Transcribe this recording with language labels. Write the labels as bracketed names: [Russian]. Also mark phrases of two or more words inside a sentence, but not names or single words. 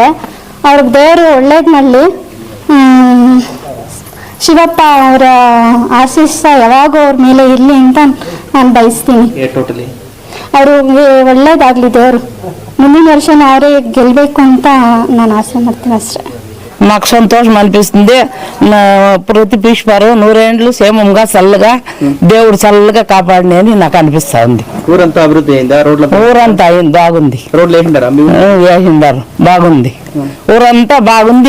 [Kannada] ಅವ್ರಿಗೆ ದೇವರು ಒಳ್ಳೇದು ಮಾಡಲಿ. ಶಿವಪ್ಪ ಅವರ ಆಶೀರ್ವಾದ ಯಾವಾಗೂ ಅವ್ರ ಮೇಲೆ ಇರಲಿ ಅಂತ ನಾನು ಬಯಸ್ತೀನಿ. ಅವ್ರಿಗೆ ಒಳ್ಳೇದಾಗಲಿ, ದೇವರು ముందు ವರ್ಷ ಅವರೇ ಗೆಲ್ಲಬೇಕು ಅಂತ ನಾನು ఆశ ಮಾಡ್ತೀನಿ అಷ್ಟೇ. [Telugu] మాకు సంతోషం అనిపిస్తుంది. ప్రదీప్ ఈశ్వర్ నూరేండ్లు సేమంగా చల్లగా దేవుడు చల్లగా కాపాడిని అని నాకు అనిపిస్తా ఉంది. ఊరంతా అభివృద్ధి అయిందా? ఊరంతా అయింది, బాగుంది. రోడ్లు వేసిండారు, బాగుంది. ఊరంతా బాగుంది.